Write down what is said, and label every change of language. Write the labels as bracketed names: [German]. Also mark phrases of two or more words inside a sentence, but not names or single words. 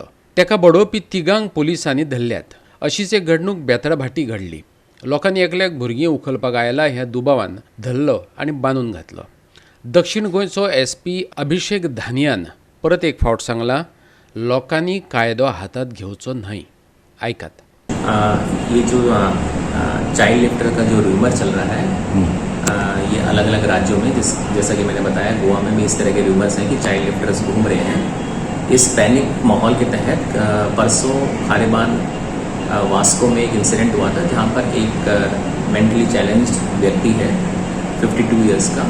[Konkani] तेका बडोवपी तिगांक पुलिसांनी धरल्यात. अशीच एक घडणूक बेताळभाटी घडली. लोकांनी एकल्याक भुरगीं उखलपाक आयला ह्या दुबावान धरलो आनी बांदून घातलो. दक्षिण गोंयचो SP अभिषेक धानियान परत एक फावट सांगला, लोकांनी कायदो हातांत घेवचो न्हय. आयकात. [Hindi] ये जो [English] child lifter [Hindi] का जो रूमर चल रहा है, ये अलग अलग राज्यों में जैसा कि मैंने बताया, गोवा में भी इस तरह के रूमर्स हैं कि [English] child lifters [Hindi] घूम रहे हैं. इस पैनिक माहौल के तहत परसों खारेबान वास्को में एक इंसिडेंट हुआ था जहाँ पर एक [English] mentally challenged [Hindi] व्यक्ति है 52 इयर्स का.